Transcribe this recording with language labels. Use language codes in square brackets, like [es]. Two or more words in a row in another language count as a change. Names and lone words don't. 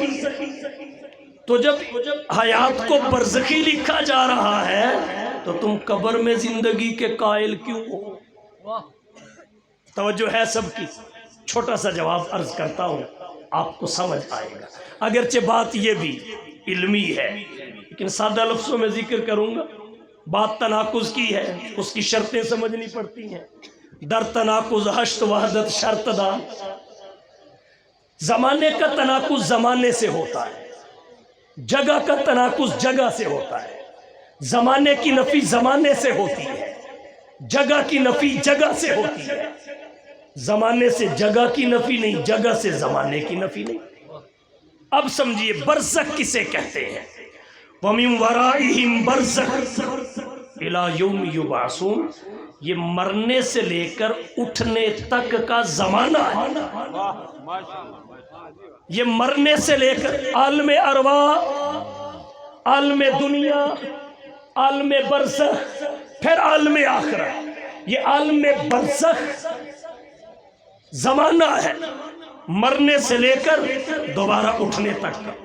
[ur] تو جب حیات کو برزخی لکھا جا رہا ہے تو تم قبر میں زندگی کے قائل کیوں ہو؟ توجہ ہے سب کی؟ چھوٹا سا جواب عرض کرتا ہوں، آپ کو سمجھ آئے گا، اگرچہ بات یہ بھی علمی ہے لیکن سادہ لفظوں میں ذکر کروں گا۔ بات تناقض کی ہے، اس کی شرطیں سمجھنی پڑتی ہیں۔ [fa] در تناقض ہشت وحدت شرط دا، [ur] زمانے کا تناقض زمانے سے ہوتا ہے، جگہ کا تناقض جگہ سے ہوتا ہے، زمانے کی نفی زمانے سے ہوتی ہے، جگہ کی نفی جگہ سے ہوتی ہے، زمانے سے جگہ کی نفی نہیں، جگہ سے زمانے کی نفی نہیں۔ اب سمجھیے برزخ کسے کہتے ہیں؟ [ar] وَمِن وَرَائِهِمْ بَرْزَخٌ إِلَى يَوْمِ يُبْعَثُونَ، [ur] یہ مرنے سے لے کر اٹھنے تک کا زمانہ ہے۔ یہ مرنے سے لے کر عالم ارواح، عالم دنیا، عالم برزخ، پھر عالم آخرت، یہ عالم برزخ زمانہ ہے، مرنے سے لے کر دوبارہ اٹھنے تک کا۔